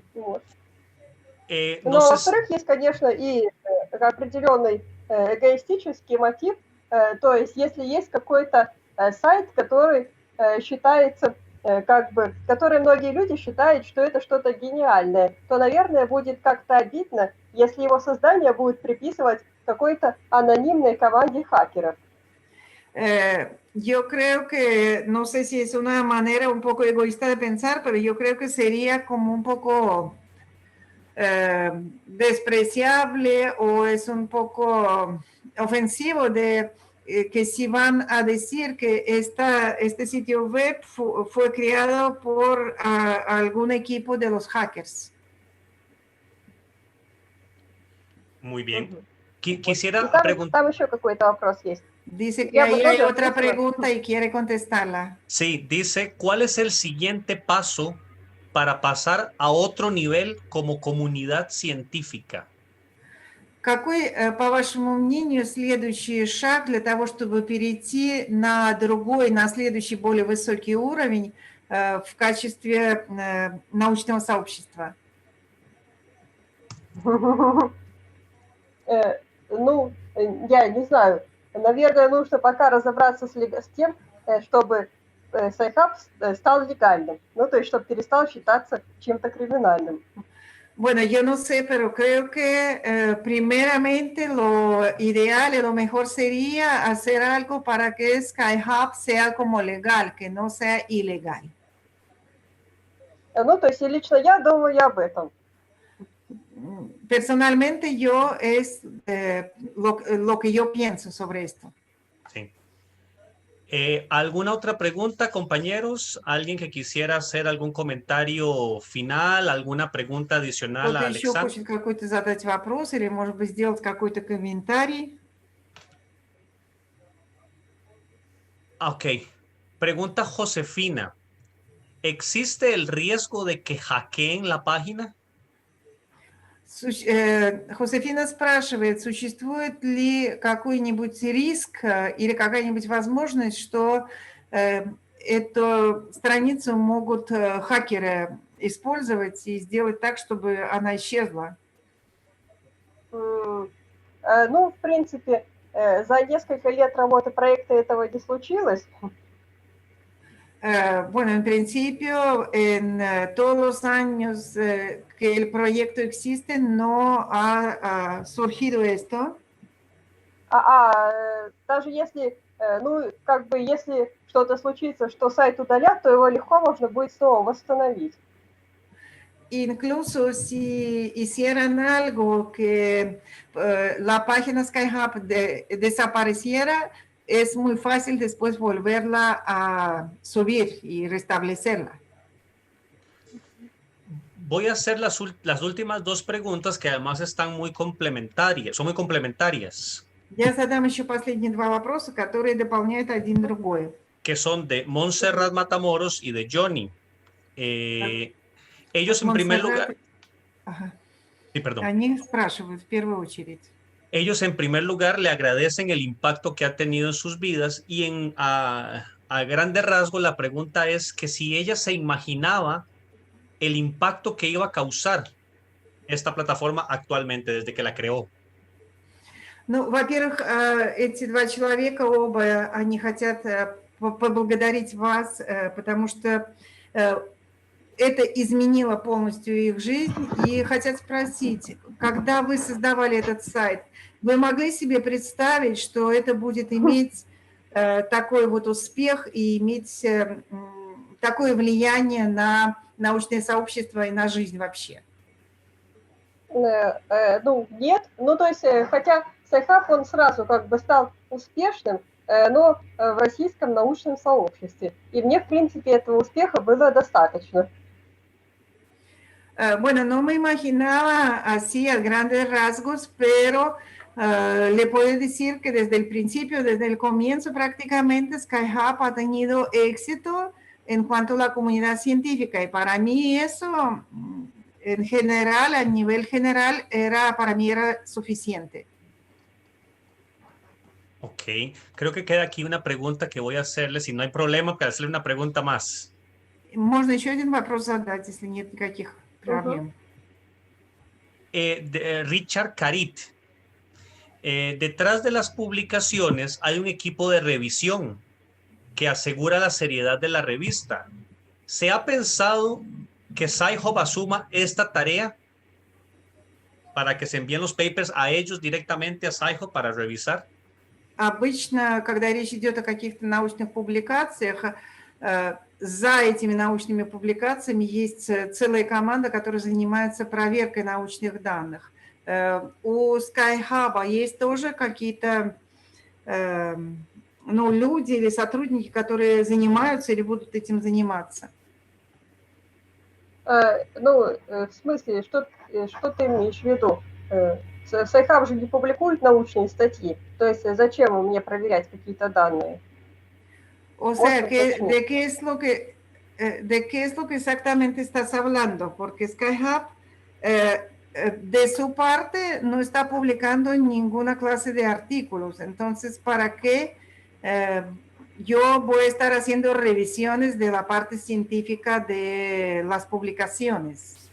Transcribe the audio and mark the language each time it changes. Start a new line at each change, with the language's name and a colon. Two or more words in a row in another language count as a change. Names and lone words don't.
Russian: Вот. Но, во-вторых, есть, конечно, и определенный эгоистический мотив, то есть если есть какой-то сайт, который считается который многие люди считают, что это что-то гениальное, то, наверное, будет как-то обидно, если его создание будет приписывать какой-то анонимной команде хакеров.
Spanish: Yo creo que, no sé si es una manera un poco egoísta de pensar, pero yo creo que sería como un poco despreciable o es un poco ofensivo de que si van a decir que este sitio web fue creado por algún equipo de los hackers. Muy bien. Quisiera preguntar.
Russian: Там еще какой-то вопрос есть.
Spanish: Dice que ahí hay otra pregunta y quiere contestarla. Sí, dice, ¿cuál es el siguiente paso para pasar a otro nivel como comunidad científica?
Russian: Какой, по вашему мнению, следующий шаг для того, чтобы перейти на другой, на следующий более высокий уровень в качестве научного сообщества? Ну, я не знаю. Наверное, нужно пока разобраться с тем, чтобы Sci-Hub стал легальным. Ну, то есть, чтобы перестал считаться чем-то криминальным.
Spanish: Bueno, yo no sé, pero creo que primeramente lo ideal y lo mejor sería hacer algo para que Sci-Hub sea como legal, que no sea ilegal.
Russian: Ну, то есть, лично я думаю об этом.
Spanish: Personalmente yo es lo que yo pienso sobre esto. Sí. ¿Alguna otra pregunta, compañeros? ¿Alguien que quisiera hacer algún comentario final, alguna pregunta adicional a
Russian: Кто-то еще Alexandra? хочет какой-то задать вопрос или, может быть, сделать какой-то комментарий?
Spanish: Ok. Pregunta Josefina. ¿Existe el riesgo de que hackeen la página?
Russian: Josefina спрашивает, существует ли какой-нибудь риск или какая-нибудь возможность, что эту страницу могут хакеры использовать и сделать так, чтобы она исчезла? Ну, в принципе, за несколько лет работы проекта этого не случилось.
Spanish: Bueno, en principio, en todos los años que el proyecto existe, no ha surgido esto.
Russian: Даже если, ну, как бы, если что-то случится, что сайт удалят, то его легко можно будет снова восстановить.
Spanish: Incluso si hicieran algo que la página SkyHub desapareciera, es muy fácil después volverla a subir y restablecerla. Voy a hacer las últimas dos preguntas que además están muy complementarias, son muy complementarias.
Russian: Я задам еще последние два вопроса, которые дополняют один другой.
Spanish: Que son de Montserrat Matamoros y de Johnny. Ellos en primer lugar...
Russian: Ага.
Spanish: Sí, perdón.
Russian: Они спрашивают в первую очередь.
Spanish: Ellos en primer lugar le agradecen el impacto que ha tenido en sus vidas y a grandes rasgos la pregunta es que si ella se imaginaba el impacto que iba a causar esta plataforma actualmente desde que la creó.
Russian: Ну, во-первых, эти два человека оба, они хотят поблагодарить вас, потому что это изменило полностью их жизнь, и хотят спросить, когда вы создавали этот сайт, вы могли себе представить, что это будет иметь такой вот успех и иметь такое влияние на научное сообщество и на жизнь вообще? Ну, нет. Ну, то есть, хотя SciHub, он сразу как бы стал успешным, но в российском научном soобществе. И мне, в принципе, этого успеха было достаточно.
Spanish: Bueno, no me imaginaba así a grandes rasgos, pero le puedo decir que desde el principio, desde el comienzo prácticamente, SkyHub ha tenido éxito en cuanto a la comunidad científica. Y para mí eso, en general, a nivel general, para mí era suficiente. Ok, creo que queda aquí una pregunta que voy a hacerle, si no hay problema, para hacerle una pregunta más.
Russian: Можно еще один вопрос задать, если нет никаких проблем.
Spanish: Richard Carit. Detrás de las publicaciones hay un equipo de revisión que asegura la seriedad de la revista. ¿Se ha pensado que SciHub asuma esta tarea para que se envíen los papers a ellos directamente a SciHub para revisar?
Russian: Обычно, когда речь идет о каких-то научных публикациях, за этими научными публикациями есть целая команда, которая занимается проверкой научных данных. У SkyHub есть тоже какие-то люди или сотрудники, которые занимаются или будут этим заниматься. Ну, в смысле, что ты имеешь в виду? SciHub же не публикует научные статьи, то есть зачем мне проверять какие-то данные?
Spanish: O sea, ¿de qué es lo que exactamente estás hablando? Porque SkyHub, de su parte, no está publicando ninguna clase de artículos. Entonces, ¿para qué yo voy a estar haciendo revisiones de la parte científica de las publicaciones?